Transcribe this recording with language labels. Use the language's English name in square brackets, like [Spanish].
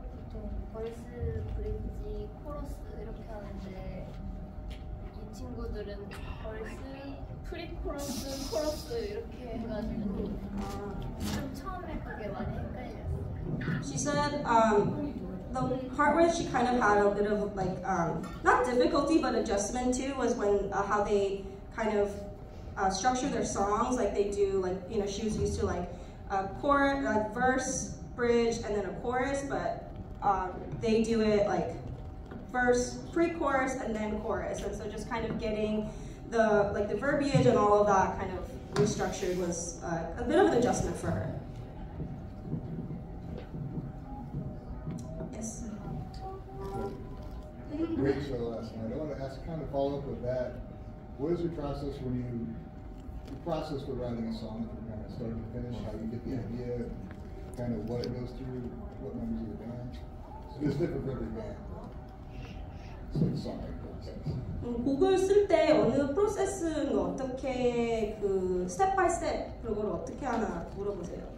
[Korean] 보통 벌스, 브릿지, 코러스 이렇게 하는데 이 친구들은 벌스, 프리코러스, 코러스 이렇게 해가지고 좀 처음에 그게 많이 헷갈렸어요. [English] She said the part where she kind of had a bit of not difficulty but adjustment to was when how they kind of structure their songs. Like they do, she was used to chorus, verse, bridge, and then a chorus, but they do it verse, pre-chorus, and then chorus. And so just kind of getting the verbiage and all of that kind of restructured was a bit of an adjustment for her. Yes. Great show last night. I want to ask, kind of follow up with that. What is your process when for writing a song from kind of start to finish? How you get the idea, kind of what it goes through, what members of the band? So it's different for every band. It's like songwriting process. [Korean] 곡을 쓸 때 어느 프로세스는 어떻게 스텝 바이 스텝 그걸 어떻게 하나 물어보세요.